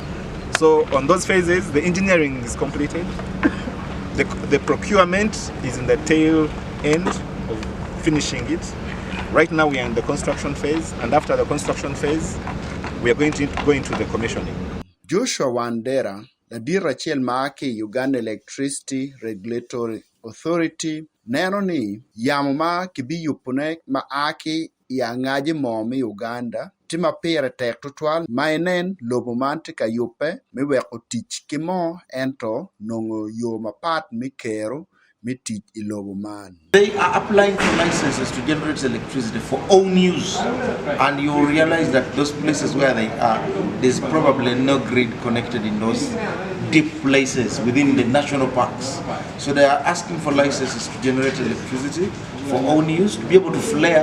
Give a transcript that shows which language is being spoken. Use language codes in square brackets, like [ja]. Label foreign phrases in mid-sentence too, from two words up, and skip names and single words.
[en] So on those phases, the engineering is completed. The procurement is in the tail end of finishing it. Right now we are in the construction phase, and after the construction phase, we are going to go into the commissioning. [ach] Joshua Wandera, la dira chiel maake Uganda Electricity Regulatory Authority, neno ni yamo ma kibi yupune ma aki ya ngaji momi Uganda, tima pere tek tutwal, mainen lobo mante ka yupe, miweko tich kimo ento nongo yo mapat mikero, mitich ilobo man. [en] They are applying for licenses to generate electricity for own use, and you realize that those places where they are, there's probably no grid connected in those deep places within the national parks. So they are asking for licenses to generate electricity for own use, to be able to flare.